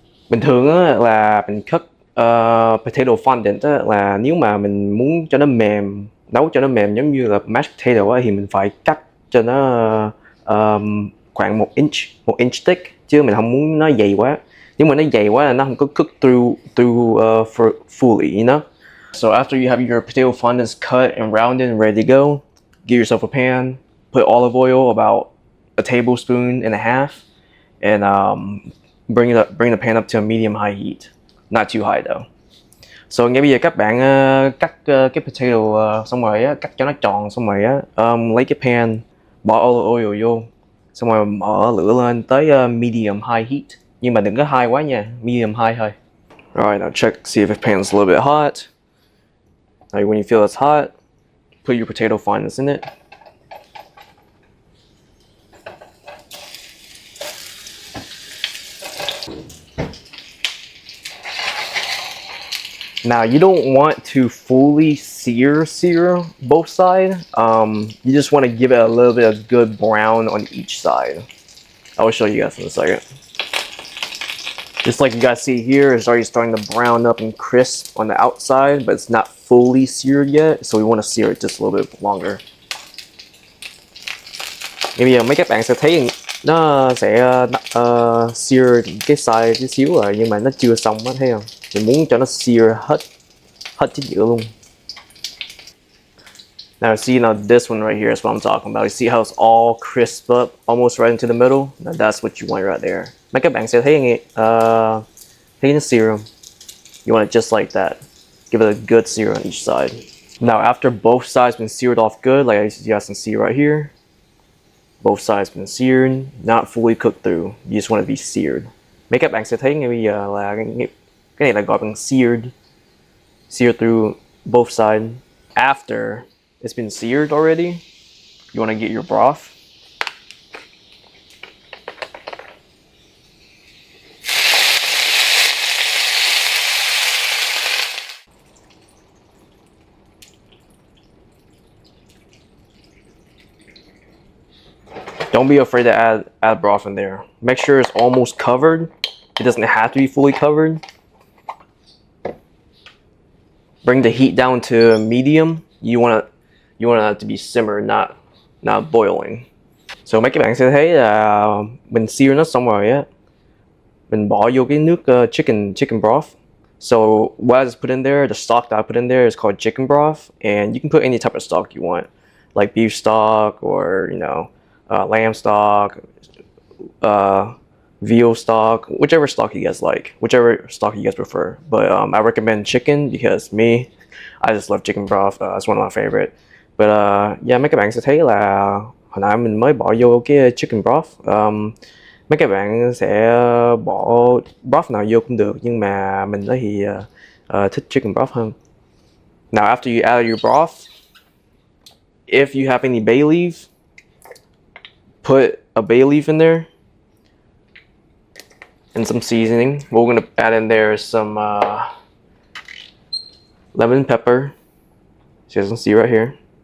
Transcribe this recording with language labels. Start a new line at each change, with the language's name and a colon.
Vietnamese: Bình thường á là mình cắt potato fondant á, là nếu mà mình muốn cho nó mềm, nấu cho nó mềm giống như là mashed potato á, thì mình phải cắt cho nó khoảng 1 inch thick, chứ mình không muốn nó dày quá. Nếu mà nó dày quá là nó không có
English: cook through fully, you know. So after you have your potato fondants cut and rounded and ready to go, get yourself a pan, put olive oil about a tablespoon and a half, and bring the pan up to a medium high heat, not too high though.
Vietnamese: So ngay bây giờ các bạn cắt cái potato xong rồi á, cắt cho nó tròn xong rồi á, lấy cái pan, bỏ olive oil vô, xong rồi mở lửa lên tới medium high heat, nhưng mà đừng có high quá nha, medium high thôi.
English: Alright, now check, see if the pan's a little bit hot. Now when you feel it's hot, put your potato fondants in it. Now, you don't want to fully sear both sides. You just want to give it a little bit of good brown on each side. I will show you guys in a second. Just like you guys see here, it's already starting to brown up and crisp on the outside, but it's not fully seared yet, so we want to sear it just a little bit longer.
Vietnamese: Bây giờ mấy các bạn sẽ thấy nó sẽ sear cái side tí xíu rồi, nhưng mà nó chưa xong á, thấy không? Mình muốn cho nó sear hết chính giữa luôn.
English: Now see, this one right here is what I'm talking about. You see how it's all crisp up, almost right into the middle? Now that's what you want right there.
Vietnamese: Mấy các bạn sẽ thấy nó sear them.
English: You want it just like that. Give it a good sear on each side. Now after both sides been seared off good, like you guys can see right here, both sides been seared, not fully cooked through. You just want it to be seared.
Vietnamese: Mấy các bạn sẽ thấy ngay bây giờ là cái này là gọi bằng
English: seared through both sides. After it's been seared already, you want to get your broth. Don't be afraid to add broth in there. Make sure it's almost covered. It doesn't have to be fully covered. Bring the heat down to medium. You want it to be simmered, not boiling.
Vietnamese: So mấy các bạn sẽ thấy là mình sear nó xong rồi á. Mình bỏ vô cái nước chicken broth.
English: So what I just put in there, the stock that I put in there is called chicken broth, and you can put any type of stock you want, like beef stock or lamb stock, veal stock, whichever stock you guys like, whichever stock you guys prefer. But I recommend chicken because I just love chicken broth. It's one of my favorite.
Vietnamese: But yeah, mấy các bạn sẽ thấy là hồi nãy mình mới bỏ vô cái chicken broth. Mấy các bạn sẽ bỏ broth nào vô cũng được, nhưng mà mình thì thích chicken broth hơn.
English: Now after you add your broth, if you have any bay leaf, put a bay leaf in there and some seasoning. What we're gonna add in there is some lemon pepper. So you guys can see right here.